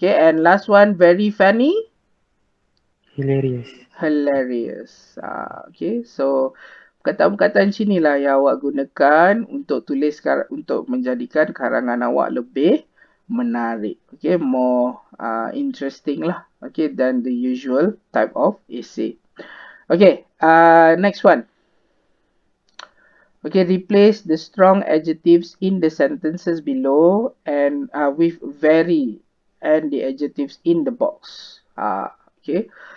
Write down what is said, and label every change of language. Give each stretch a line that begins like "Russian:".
English: Okay, and last one, very funny? Hilarious. Hilarious.
Malay: Okay, so perkataan-perkataan sini lah yang awak gunakan untuk untuk menjadikan karangan awak lebih menarik.
English: Okay, more interesting lah. Okay, than the usual type of essay. Okay, next one. Okay, replace the strong adjectives in the sentences below and with very and the adjectives in the box. Okay.